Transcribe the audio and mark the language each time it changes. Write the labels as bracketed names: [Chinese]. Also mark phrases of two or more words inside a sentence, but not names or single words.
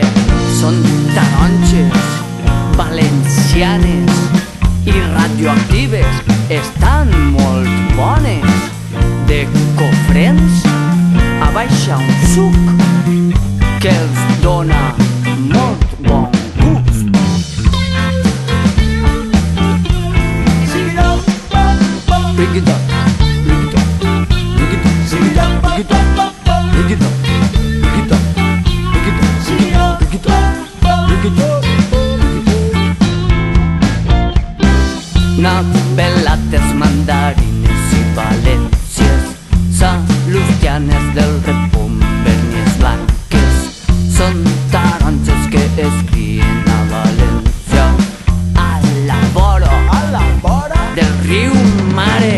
[Catalan] Són taronges valencianes i radioactives, estan molt bones. De Cofrents a baixa un suc que els dona molt bon gust. [English] Bring it up, bring it up, bring it up, bring it up, bring it up, bring it up, bring it up, bring it up, bring it up, bring it up. [Catalan] Pelates, mandarines i valències, salustianes del repum, vernies blanques, són taronges que es crien a València, a la vora del riu Mare.